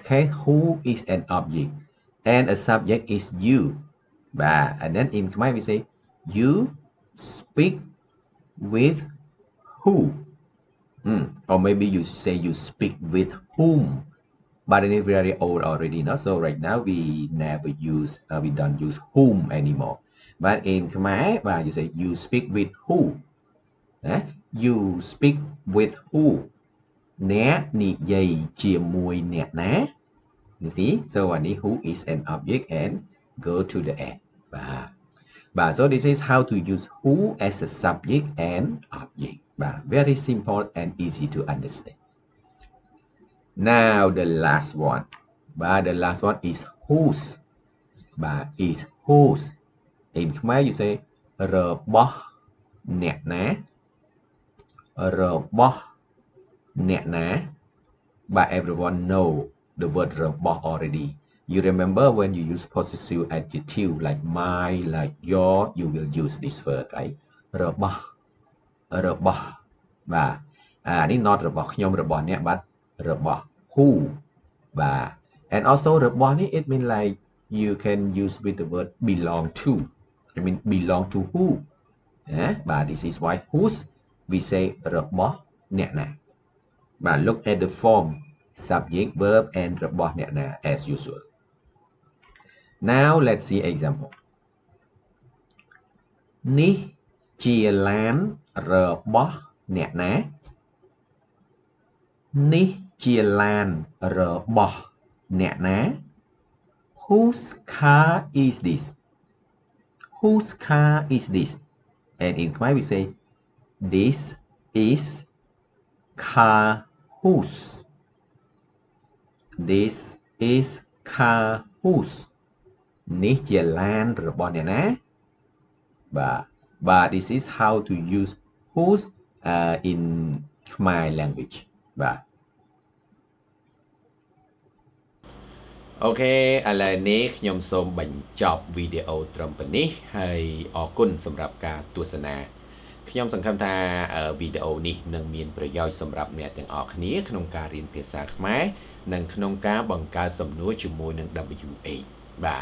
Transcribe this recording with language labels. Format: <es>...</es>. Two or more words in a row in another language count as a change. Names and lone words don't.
<en>case who is an object and a subject is you but and then in Khmer we say you speak with who or maybe you say you speak with whom but it is very old already no so right now we never use we don't use whom anymore but in Khmer you say you speak with who you speak with who</en> <km>អ្នកនិយាយជាមួយអ្នកណា</km> <en>you see so who is an object and go to the end but so this is how to use who as a subject and object very simple and easy to understand now the last one the last one is whose បាទ is whose in Khmer you say</en> <km>របស់អ្នកណារបស់អ្នកណា</km> <en>but everyone know the word របស់ already you remember when you use possessive adjective like my like your you will use this word right</en> <km>របស់បាទនេះ</km> <en>not</en> <km>របស់ខ្ញុំរបស់អ្នក</km> <en>but របស់ who បាទ and also</en> <km>របស់នេះ</km> <en>it mean like you can use with the word belong to I mean belong to who បាទ this is why whose we say</en> <km>របស់អ្នកណាបាទ</km> <en>look at the form subject verb and</en> <km>របស់អ្នកណា</km> <en>as usual now let's see example</en> <km>នេះជាឡានរបស់អ្នកណានេះជាឡានរបស់អ្នកណា</km> <en>whose car is this whose car is this and in Khmer we say this is car whose this is car whose</en> <km>នេះជាឡានរបស់អ្នកណាបាទ</km> <en>this is how to use whose in Khmer language</en> <km>បាទអូខេឥឡូវនេះខ្ញុំសូមបញ្ចប់វីដេអូត្រឹមប៉ុណ្នេះហើយអរគុណសម្រាប់ការទ ស្សនាខ្ញុំសង្ឃឹមថាវីដេអូនេះនឹងមានប្រយោជន៍សម្រាប់អ្នកទាំងអស់គ្នាក្នុងការរៀនភាសាខ្មែរនិងក្នុងការបង្កើតសំណួរជាមួយនឹង WH បាទ</km>